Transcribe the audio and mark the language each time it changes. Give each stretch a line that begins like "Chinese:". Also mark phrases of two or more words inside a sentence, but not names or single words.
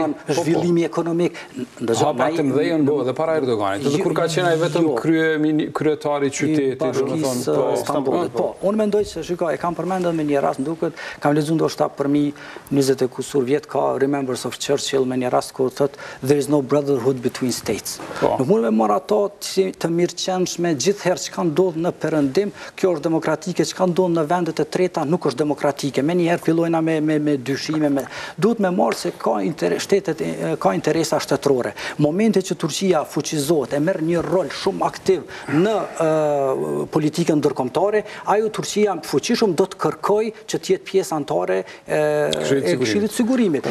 Albanian: zhvillimi ekonomik. Hapat e mdhej janë bëhe dhe para Erdoganit, edhe kur ka qenë ai vetëm kryetari i qytetit, Stambollit. Po, unë mendoj se shikoj, e kam përmendur me një rast, duket, kam lexuar ndoshta për mi 20 e kusur vjet ka Remembrance of Churchill me një rast ku thotë
English: there is no brotherhood between states.
Albanian: Nuk mund me marr ato të mirëqenshme gjithherë që ka ndodhë në perëndim, kjo është demokratike, që ka ndodhë në vendet e treta nuk është demokratike. Me njëherë fillojna me dyshime, duhet me marrë se shtetet ka interesa shtetërore. Momente që Turqia fuqizohet e merr një rol shumë aktiv në politikën ndërkombëtare, ajo Turqia fuqishëm do të kërkoj që të jetë pjesë antare e Këshillit të Sigurimit.